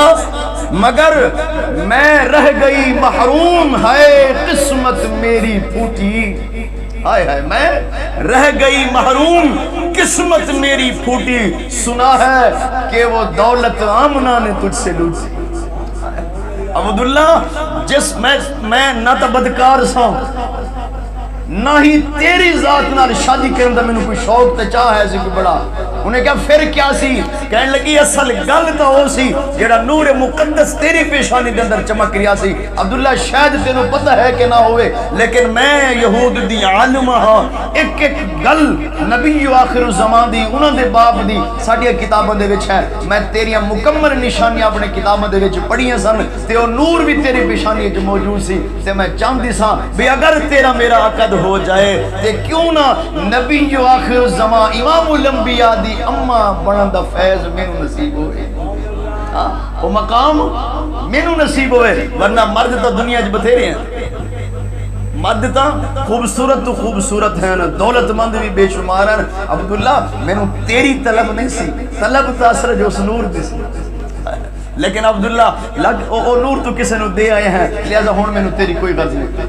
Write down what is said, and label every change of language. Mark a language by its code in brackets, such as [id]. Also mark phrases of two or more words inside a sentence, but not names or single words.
[ur] مگر میں رہ گئی محروم، ہے قسمت میری پھوٹی، ہائے ہائے میں رہ گئی محروم، قسمت میری پھوٹی، سنا ہے کہ وہ دولت آمنہ نے تجھ سے لوٹی۔ [pa] عبداللہ جس میں نہ تو بدکار سا نہ ہی تیری ذات نال شادی کرن دا مینوں کوئی شوق تے چاہ ہے سی کوئی بڑا، انہیں کہا پھر کیا سی؟ کہنے لگی اصل گل تو ہو سی جیڑا نور مقدس تیری پیشانی دے اندر چمک رہا سی۔ عبداللہ شاید تینوں پتہ ہے کہ نہ ہوئے، لیکن میں یہود دی عالم ہاں، ایک ایک گل نبی آخر الزمان دی انہاں دے باپ دی ساڈیاں کتاباں دے وچ ہے، میں تیریاں مکمل نشانیاں اپنے کتاباں دے وچ پڑھیاں سن تے او نور بھی تیری پیشانی وچ موجود سی، تے میں چاہندی سا بھی اگر تیرا میرا عقد ہو جائے تے کیوں نہ نبی جو آخر الزمان امام الانبیاء دی اماں بنن دا فیض مینوں نصیب ہوئے، وہ مقام مینوں نصیب ہوئے، ورنہ مرد تو دنیا وچ بتھیرے ہیں، مرد تا خوبصورت ہیں، دولت مند بھی بے شمار ہیں۔ عبداللہ مینوں تیری طلب نہیں سی، طلب تا اثر جو اس نور دی سی، لیکن عبداللہ او نور تو کسے نو دے آئے ہیں، لہذا ہون میں نو تیری کوئی غرض نہیں۔